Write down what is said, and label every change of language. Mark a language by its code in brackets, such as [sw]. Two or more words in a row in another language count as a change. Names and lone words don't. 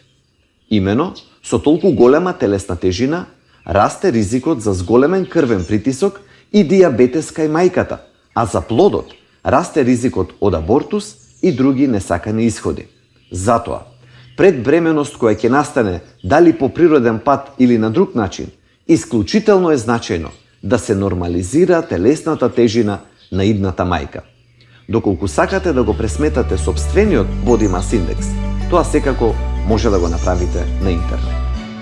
[mk] Имено, со толку голема телесна тежина, расте ризикот за зголемен крвен притисок и дијабетес кај мајката, а за плодот расте ризикот од абортус и други несакани исходи. Затоа, пред бременост која ќе настане дали по природен пат или на друг начин, исклучително е значајно да се нормализира телесната тежина на идната мајка. Доколку сакате да го пресметате сопствениот [en] body mass index, [mk] тоа секако може да го направите на интернет.